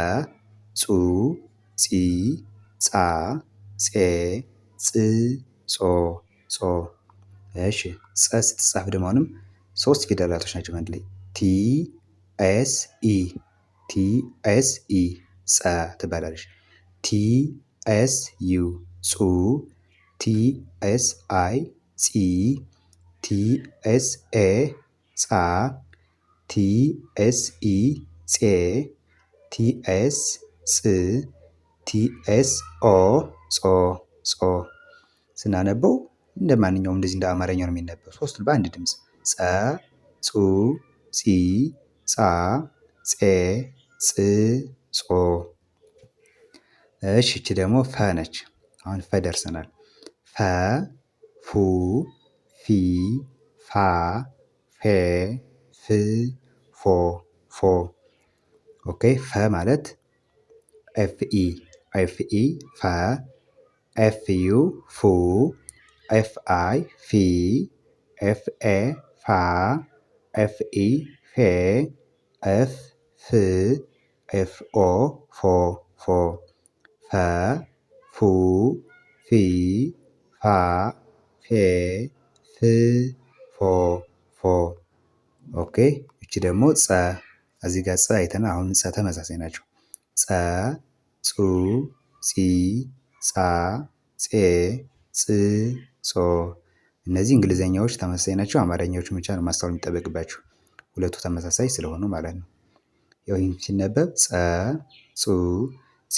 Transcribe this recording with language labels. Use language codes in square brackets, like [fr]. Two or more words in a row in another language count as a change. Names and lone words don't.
[am] ጺ ጻ ጼ ጽ ጾ ጾ። እሺ ጸ ስትጻፍ ደግሞ አሁንም ሶስት ፊደላቶች ናቸው አንድ ላይ [en] T S E [am] ጸ ትባላለች። [en] T S U [am] ጹ [en] T S I [am] ጺ ቲ [en] S A [am] ጻ [en] T S E [am] ጼ [en] T S [am] ጽ [en] T S O [am] ጾ ጾ። ስናነበው እንደ ማንኛውም እንደዚህ እንደ አማርኛ ነው የሚነበው። ሶስቱን በአንድ ድምፅ ጸ ጹ ጺ ጻ ጼ ጽ ጾ። እሺ እቺ ደግሞ ፈ ነች። አሁን ፈ ደርሰናል። ፈ ፉ ፊ ፋ ፌ ፍ ፎ ፎ። ኦኬ ፈ ማለት ኤፍኢ ፈ ኤፍዩ ፉ ኤፍአይ ፊ ኤፍኤ ፋ ኤፍኢ ፌ ኤፍ ፍ ኤፍኦ ፎ ፎ። ፈ ፉ ፊ ፋ ፌ ፍ ፎ ፎ። ኦኬ ኦኬ እቺ ደግሞ ጸ እዚህ ጋር ጸ አይተናል። አሁን ጸ ተመሳሳይ ናቸው። ጸ ጹ ጺ ጻ ጼ ጽ ጾ እነዚህ እንግሊዘኛዎች ተመሳሳይ ናቸው። አማርኛዎቹን ብቻ ነው ማስተዋል የሚጠበቅባችሁ ሁለቱ ተመሳሳይ ስለሆኑ ማለት ነው። ያው ይህን ሲነበብ ጸ ጹ ጺ